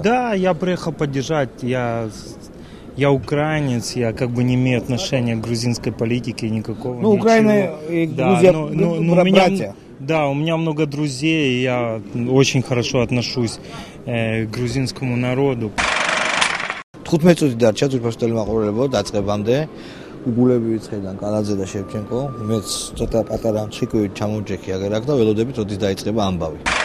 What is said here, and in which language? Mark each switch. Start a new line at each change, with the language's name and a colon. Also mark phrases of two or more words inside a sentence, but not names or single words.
Russian: Да, я приехал поддержать. Я украинец, я как бы не имею отношения к грузинской политике никакого. Ну, Украина и Грузия, братья. Да, у меня много друзей, и я очень хорошо отношусь к грузинскому народу.
Georgian: 15 წუთი დარჩა ძვირფასი მაყურებლებო დაწყებამდე უგულები ვიწყებიდან კალაძე და შევჩენკო მეც ცოტა პატარა ჩიკვივით ჩამოვჯექი აგერ აქ და ველოდებით როდის დაიწყება ამბავი